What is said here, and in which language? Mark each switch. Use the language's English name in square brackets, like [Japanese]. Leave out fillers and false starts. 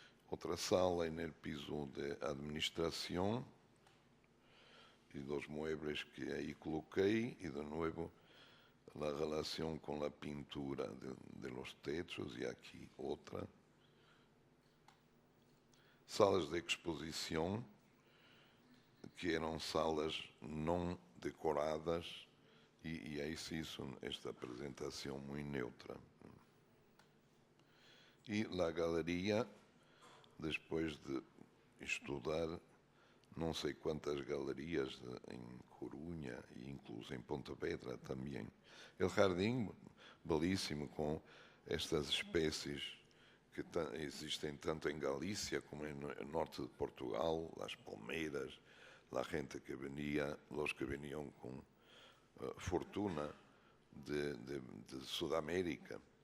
[Portuguese] Outra sala no piso de administração e dos muebles que aí coloquei, e de novo a relação com a pintura [Spanish] de los techos, [Portuguese] e aqui outra. Salas de exposição, que eram salas não decoradas, E aí [Spanish] se hizo esta presentación muy neutra. [Portuguese] E a galeria, [Spanish] después de [Portuguese] estudar não sei quantas galerias em Corunha e incluso em Pontevedra também, o jardim belíssimo com estas espécies que existem tanto em Galícia como no norte de Portugal, as palmeiras, a gente que venia, os que veniam com fortuna de Sudamérica,